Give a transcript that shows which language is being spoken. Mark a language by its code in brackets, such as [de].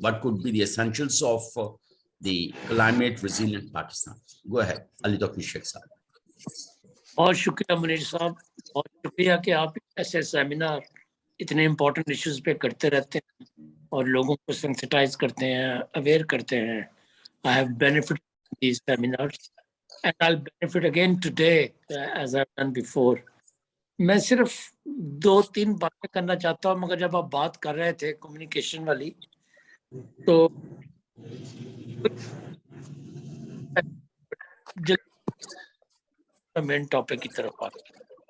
[en] What could be the essentials of the climate resilient Pakistan. Go ahead Ali Taufiq Sheikh sahab. [ur] بہت شکریہ منیر صاحب، بہت شکریہ کہ آپ ایسے سیمینار اتنے [en] important issues [ur] پہ کرتے رہتے ہیں اور لوگوں کو سینسٹائز کرتے ہیں، اویئر کرتے ہیں. [en] I have benefited from these seminars and I'll benefit again today as I've done before. [ur] میں صرف 2-3 باتیں کرنا چاہتا ہوں، مگر جب آپ بات کر رہے تھے کمیونیکیشن والی تو [en] main topic [ur] کی طرف آتے ہیں.